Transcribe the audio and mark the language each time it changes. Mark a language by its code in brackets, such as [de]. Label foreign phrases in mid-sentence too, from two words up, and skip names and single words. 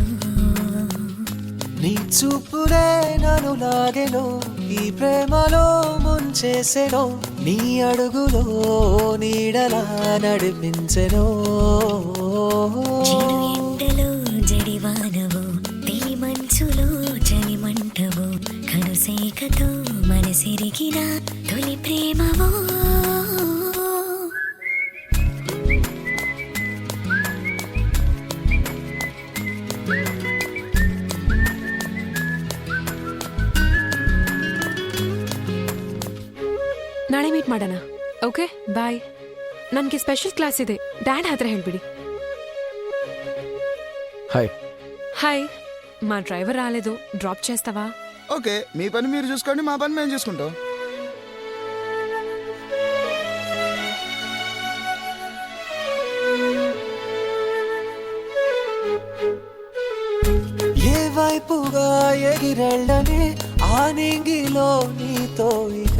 [te] నీ చూపునే నన్ను లాగెను ఈ ప్రేమలో ముంచేసెను నీ అడుగులో నీడలా నడిపించెను చిరు ఎండలో జడివానవో తెలి మంచులో చలిమంటవో కనుసేకతో మనసిరిగిన తొలి ప్రేమవో [kn] ನಾಳೆ ಮೀಟ್ ಮಾಡೋಣ [en] okay bye [kn] ನನಗೆ [en] special class [kn] ಇದೆ ಡ್ಯಾಡ್ ಹತ್ರ ಹೇಳ್ಬಿಡಿ [te] హాయ్ హాయ్ మా డ్రైవర్ రాలేదు డ్రాప్ చేస్తావా ఓకే మీ పని మీరు చూసుకోండి మా పని మేము చూసుకుంటాం ఏ వైపుగా ఎగిరెళ్ళని ఆ నింగిలో నీతో ఇక